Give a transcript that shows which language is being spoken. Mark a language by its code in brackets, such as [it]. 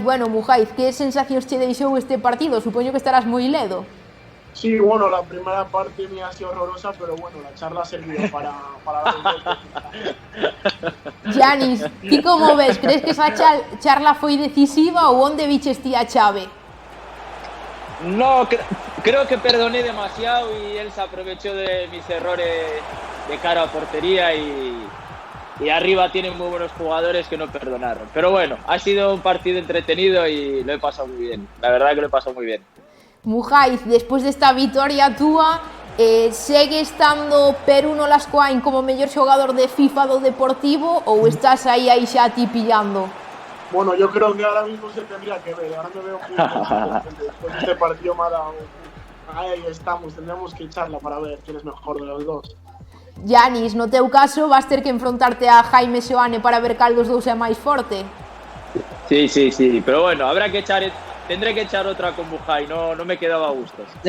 [gl] Bueno, Mujaiz, que sensacións che deixou este partido? Supoño que estarás moi ledo. [es] Sí, bueno, la primera parte mía ha sido horrorosa, pero bueno, la charla ha servido para dar un golpe. [gl] Giannis, ti como ves? Crees que esa charla foi decisiva ou onde viches ti a chave? [es] No, creo que perdoné demasiado y él se aprovechó de mis errores de cara a portería y arriba tienen muy buenos jugadores que no perdonaron. Pero bueno, ha sido un partido entretenido y lo he pasado muy bien. La verdad que lo he pasado muy bien. [gl] Mujaiz, despois desta vitoria túa, segue estando Peru no Lascoain como mellor xogador de FIFA do Deportivo ou estás aí xa ti pillando? [es] Bueno, yo creo que ahora mismo se tendría que ver. Ahora me veo muy contento. Después de este partido me ha dado... Ahí estamos, tendríamos que echarla para ver quién es mejor de los dos. [gl] Giannis, no teu caso vas ter que enfrontarte a Jaime Seoane para ver cal dos dous é máis forte. [es] Sí, pero bueno, habrá que echar... Tendré que echar otra con Mujaiz, no me quedaba a gustos.